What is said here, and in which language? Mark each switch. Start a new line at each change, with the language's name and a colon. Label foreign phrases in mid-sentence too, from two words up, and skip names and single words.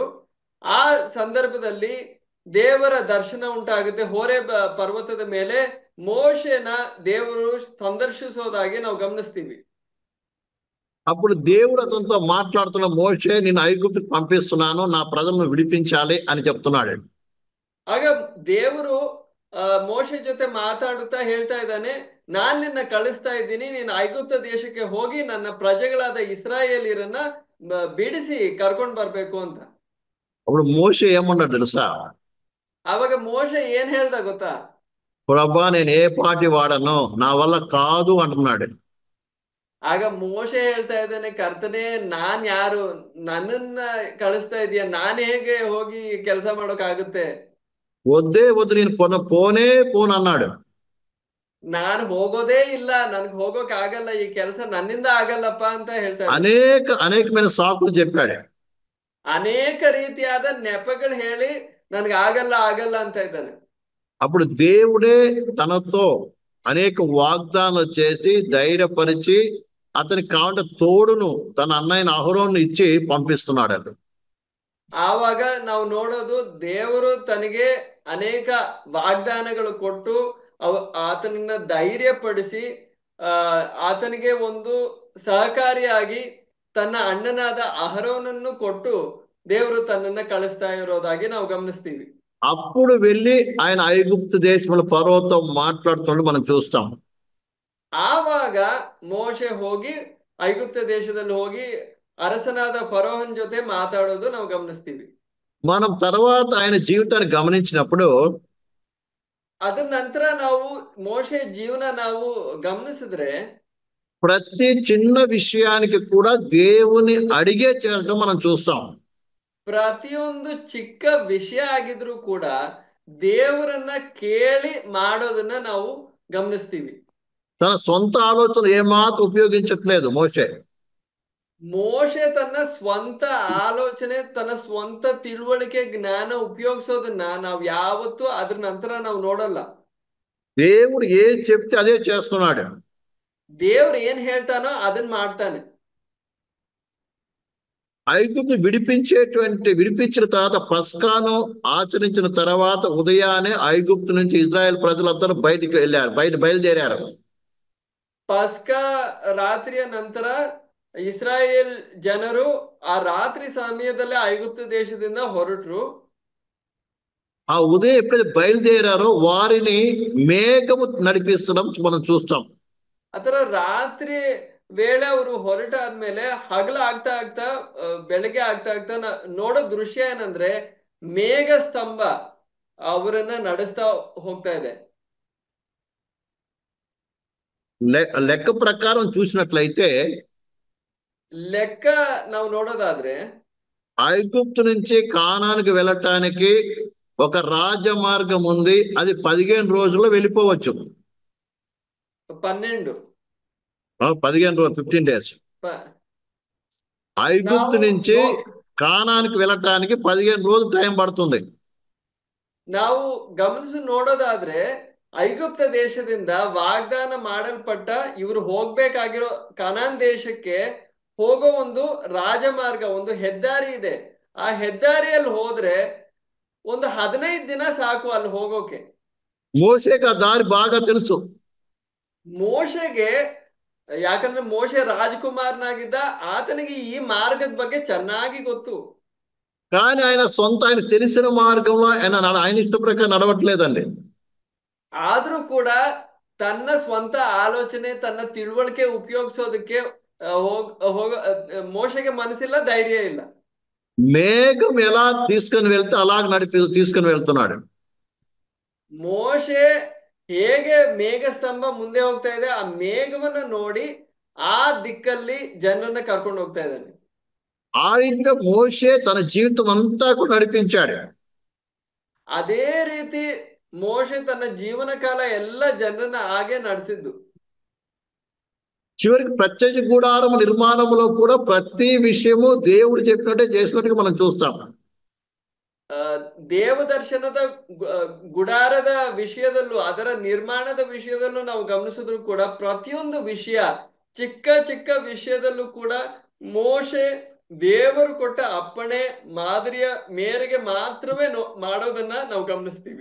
Kannada: ಆ ಸಂದರ್ಭದಲ್ಲಿ ದೇವರ ದರ್ಶನ ಉಂಟಾಗುತ್ತೆ ಹೋರೆ ಪರ್ವತದ ಮೇಲೆ. ಮೋಶೆನ ದೇವರು ಸಂದರ್ಶಿಸೋದಾಗಿ ನಾವು ಗಮನಿಸ್ತೀವಿ.
Telugu: అప్పుడు దేవుడు అతనితో మాట్లాడుతున్న, మోషే నేను ఐగుప్తుకు పంపిస్తున్నాను, నా ప్రజలను విడిపించాలి అని చెప్తున్నాడు.
Kannada: ಆಗ ದೇವರು ಮೋಶೆ ಜೊತೆ ಮಾತಾಡುತ್ತಾ ಹೇಳ್ತಾ ಇದ್ದಾನೆ, ನಾನ್ ನಿನ್ನ ಕಳಿಸ್ತಾ ಇದ್ದೀನಿ, ನೀನು ಐಗುಪ್ತ ದೇಶಕ್ಕೆ ಹೋಗಿ ನನ್ನ ಪ್ರಜೆಗಳಾದ ಇಸ್ರಾಯೇಲಿಯರನ್ನ ಬಿಡಿಸಿ ಕರ್ಕೊಂಡ್ ಬರ್ಬೇಕು ಅಂತ.
Telugu: అప్పుడు మోషే ఏమన్నాడు తెలుసా?
Kannada: ಅವಾಗ ಮೋಶೆ ಏನ್ ಹೇಳ್ದ ಗೊತ್ತಾ?
Telugu: ప్రభా నేను ఏ పాటి వాడను, నా వల్ల కాదు అంటున్నాడు.
Kannada: ಆಗ ಮೋಶೆ ಹೇಳ್ತಾ ಇದ್ದಾನೆ, ಕರ್ತನೆ ನಾನ್ ಯಾರು, ನನ್ನನ್ನ ಕಳಿಸ್ತಾ ಇದೀಯ, ನಾನ್ ಹೇಗೆ ಹೋಗಿ ಕೆಲಸ ಮಾಡೋಕ್ಕಾಗುತ್ತೆ?
Telugu: వద్దే వద్దు, నేను పోనే పోను అన్నాడు.
Kannada: ನಾನು ಹೋಗೋದೇ ಇಲ್ಲ, ನನ್ಗೆ ಹೋಗೋಕ್ ಆಗಲ್ಲ, ಈ ಕೆಲಸ ನನ್ನಿಂದ ಆಗಲ್ಲಪ್ಪ ಅಂತ ಹೇಳ್ತಾ
Telugu: అనేకమైన సాకులు చెప్పాడు.
Kannada: ಅನೇಕ ರೀತಿಯಾದ ನೆಪಗಳು ಹೇಳಿ ನನ್ಗೆ ಆಗಲ್ಲ ಆಗಲ್ಲ ಅಂತ ಇದ್ದಾನೆ.
Telugu: అప్పుడు దేవుడే తనతో అనేక వాగ్దానాలు చేసి ధైర్యపరిచి అతనికి కావాలంటే తోడును తన అన్నయ్యన అహరోను ఇచ్చి పంపిస్తున్నాడు.
Kannada: ಆವಾಗ ನಾವು ನೋಡೋದು, ದೇವರು ತನಗೆ ಅನೇಕ ವಾಗ್ದಾನಗಳು ಕೊಟ್ಟು ಆತನನ್ನ ಧೈರ್ಯಪಡಿಸಿ ಆತನಿಗೆ ಒಂದು ಸಹಕಾರಿಯಾಗಿ ತನ್ನ ಅಣ್ಣನಾದ ಅಹರೋನನ್ನು ಕೊಟ್ಟು ದೇವರು ತನ್ನನ್ನ ಕಳಿಸ್ತಾ ಇರೋದಾಗಿ ನಾವು ಗಮನಿಸ್ತೀವಿ.
Telugu: అప్పుడు వెళ్ళి ఆయన ఐగుప్తు దేశంలో ఫరోతో మాట్లాడుతుంటే మనం చూస్తాం.
Kannada: ಆವಾಗ ಮೋಶೆ ಹೋಗಿ ಐಗುಪ್ತ ದೇಶದಲ್ಲಿ ಹೋಗಿ ಅರಸನಾದ ಫರೋಹನ್ ಜೊತೆ ಮಾತಾಡೋದು ನಾವು ಗಮನಿಸ್ತೀವಿ.
Telugu: మనం తర్వాత ఆయన జీవితాన్ని గమనించినప్పుడు
Kannada: ಅದ್ರ ನಂತರ ನಾವು ಮೋಶೆ ಜೀವನ ನಾವು ಗಮನಿಸಿದ್ರೆ
Telugu: ప్రతి చిన్న విషయానికి కూడా దేవుని అడిగే చేస్తూ మనం చూస్తాం.
Kannada: ಪ್ರತಿಯೊಂದು ಚಿಕ್ಕ ವಿಷಯ ಆಗಿದ್ರು ಕೂಡ ದೇವರನ್ನ ಕೇಳಿ ಮಾಡೋದನ್ನ ನಾವು ಗಮನಿಸ್ತೀವಿ.
Telugu: తన సొంత ఆలోచనలు ఏమాత్రం ఉపయోగించట్లేదు మోషే.
Kannada: ಮೋಶೆ ತನ್ನ ಸ್ವಂತ ಆಲೋಚನೆ, ತನ್ನ ಸ್ವಂತ ತಿಳುವಳಿಕೆ, ಜ್ಞಾನ ಉಪಯೋಗಿಸೋದನ್ನ ನಾವು ಯಾವತ್ತೂ ಅದ್ರ ನಂತರ ನಾವು ನೋಡಲ್ಲ.
Telugu: దేవుడు ఏది చెప్తే అదే చేస్తున్నాడు.
Kannada: ದೇವ್ರು ಏನ್ ಹೇಳ್ತಾನೋ ಅದನ್ನ ಮಾಡ್ತಾನೆ.
Telugu: ఐగుప్తు విడిపించిన తర్వాత పస్కాను ఆచరించిన తర్వాత ఉదయాన్నే ఐగుప్తు నుంచి ఇజ్రాయెల్ ప్రజలందరూ బయలుదేరారు.
Kannada: ಪಸ್ಕಾ ರಾತ್ರಿಯ ನಂತರ ಇಸ್ರಾಯೇಲ್ ಜನರು ಆ ರಾತ್ರಿ ಸಮಯದಲ್ಲಿ ಐಗುಪ್ತ ದೇಶದಿಂದ ಹೊರಟರು.
Telugu: ఆ ఉదయం ఎప్పుడైతే బయలుదేరారో వారిని మేఘము నడిపిస్తడం మనం చూస్తాం.
Kannada: ಆತರ ರಾತ್ರಿ ವೇಳೆ ಅವರು ಹೊರಟಾದ್ಮೇಲೆ ಹಗಲ ಆಗ್ತಾ ಆಗ್ತಾ ಬೆಳಗ್ಗೆ ಆಗ್ತಾ ಆಗ್ತಾ ನೋಡೋ ದೃಶ್ಯ ಏನಂದ್ರೆ ಮೇಘ ಸ್ತಂಭ ಅವರನ್ನ ನಡೆಸ್ತಾ ಹೋಗ್ತಾ ಇದೆ.
Telugu: లెక్క ప్రకారం చూసినట్లయితే
Kannada: లెక్క ನಾವು ನೋಡೋದಾದ್ರೆ
Telugu: ఐగుప్తు నుంచి కానానికి వెళ్ళటానికి ఒక రాజమార్గం ఉంది. అది 15 రోజుల్లో వెళ్ళిపోవచ్చు. 12 15 రోజులు, 15 days. ఐగుప్తు నుంచి కానానికి వెళ్ళటానికి 15 రోజులు టైం పడుతుంది.
Kannada: ನಾವು ಗಮನಿಸಿ ನೋಡೋದಾದ್ರೆ ಐಗುಪ್ತ ದೇಶದಿಂದ ವಾಗ್ದಾನ ಮಾಡಲ್ಪಟ್ಟ ಇವರು ಹೋಗ್ಬೇಕಾಗಿರೋ ಕನಾನ್ ದೇಶಕ್ಕೆ ಹೋಗೋ ಒಂದು ರಾಜಮಾರ್ಗ, ಒಂದು ಹೆದ್ದಾರಿ ಇದೆ. ಆ ಹೆದ್ದಾರಿಯಲ್ಲಿ ಹೋದ್ರೆ ಒಂದು 15 ದಿನ ಸಾಕು ಅಲ್ಲಿ ಹೋಗೋಕೆ.
Telugu: మోషేకి ఆ దారి బాగా తెలుసు.
Kannada: ಮೋಶೆಗೆ, ಯಾಕಂದ್ರೆ ಮೋಶೆ ರಾಜಕುಮಾರನಾಗಿದ್ದ, ಆತನಿಗೆ ಈ ಮಾರ್ಗದ ಬಗ್ಗೆ ಚೆನ್ನಾಗಿ ಗೊತ್ತು.
Telugu: కానీ ఆయన తెలిసిన మార్గంలో ఆయన ఇష్ట ప్రకారం నడవట్లేదండి.
Kannada: ಆದ್ರೂ ಕೂಡ ತನ್ನ ಸ್ವಂತ ಆಲೋಚನೆ ತನ್ನ ತಿಳುವಳಿಕೆ ಉಪಯೋಗಿಸೋದಕ್ಕೆ
Telugu: మోషేకి మనసిಲ್ಲ ధైర్యం
Kannada: ಇಲ್ಲ.
Telugu: మేఘం ఎలా తీసుకుని వెళ్తే అలాగ తీసుకుని వెళ్తున్నాడు.
Kannada: ಮೋಶೆ ಹೇಗೆ ಮೇಘ ಸ್ತಂಭ ಮುಂದೆ ಹೋಗ್ತಾ ಇದೆ ಆ ಮೇಘವನ್ನ ನೋಡಿ ಆ ದಿಕ್ಕಲ್ಲಿ ಜನರನ್ನ ಕರ್ಕೊಂಡು ಹೋಗ್ತಾ ಇದ್ದಾನೆ.
Telugu: ఆ విధంగా మోషే తన జీవితం అంతా కూడా నడిపించాడు.
Kannada: ಅದೇ ರೀತಿ ಮೋಶೆ ತನ್ನ ಜೀವನ ಕಾಲ ಎಲ್ಲ ಜನರನ್ನ ಹಾಗೆ ನಡೆಸಿದ್ದು.
Telugu: చివరికి ప్రత్యక్ష గుడారం నిర్మాణంలో కూడా ప్రతి విషయము దేవుడు చెప్పినట్టే చేసినట్టుగా మనం చూస్తాం.
Kannada: ದೇವದರ್ಶನದ ಗುಡಾರದ ವಿಷಯದಲ್ಲೂ ಅದರ ನಿರ್ಮಾಣದ ವಿಷಯದಲ್ಲೂ ನಾವು ಗಮನಿಸಿದ್ರು ಕೂಡ ಪ್ರತಿಯೊಂದು ವಿಷಯ ಚಿಕ್ಕ ಚಿಕ್ಕ ವಿಷಯದಲ್ಲೂ ಕೂಡ ಮೋಶೆ ದೇವರು ಕೊಟ್ಟ ಅಪ್ಪಣೆ ಮಾದರಿಯ ಮೇರೆಗೆ ಮಾತ್ರವೇ ಮಾಡೋದನ್ನ ನಾವು ಗಮನಿಸ್ತೀವಿ.